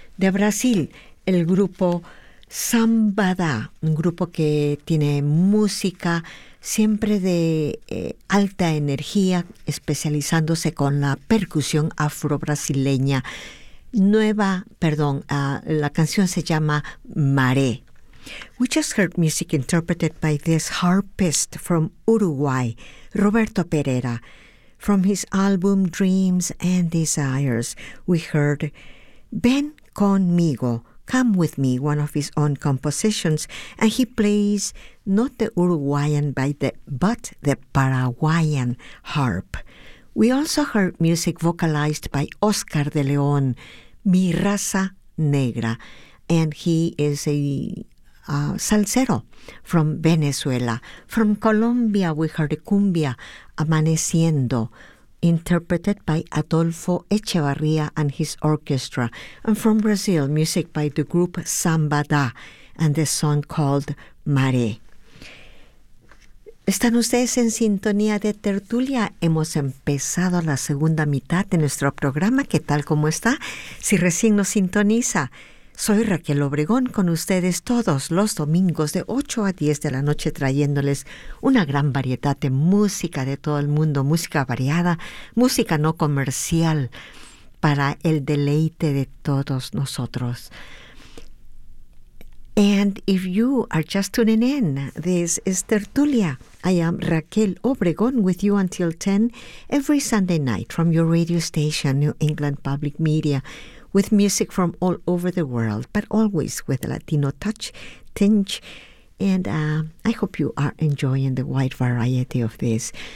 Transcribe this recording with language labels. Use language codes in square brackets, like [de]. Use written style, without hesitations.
[es] De Brasil, el grupo Sambada, un grupo que tiene música siempre de alta energía, especializándose con la percusión afro-brasileña. La canción se llama Maré. [en] We just heard music interpreted by this harpist from Uruguay, Roberto Pereira. From his album Dreams and Desires, we heard Ven Conmigo, Come With Me, one of his own compositions, and he plays not the Uruguayan but the Paraguayan harp. We also heard music vocalized by Oscar de León, Mi Raza Negra, and he is a salsero from Venezuela. From Colombia, we heard a cumbia, Amaneciendo, interpreted by Adolfo Echevarría and his orchestra. And from Brazil, music by the group Sambada and the song called Maré. [es] ¿Están ustedes en sintonía de Tertulia? Hemos empezado la segunda mitad de nuestro programa. ¿Qué tal, cómo está? Si recién nos sintoniza, soy Raquel Obregón con ustedes todos los domingos de 8 a 10 de la noche, trayéndoles una gran variedad de música de todo el mundo, música variada, música no comercial, para el deleite de todos nosotros. [en] And if you are just tuning in, this is Tertulia. I am Raquel Obregón with you until 10 every Sunday night from your radio station, New England Public Media, with music from all over the world, but always with a Latino touch, tinge, and I hope you are enjoying the wide variety of this.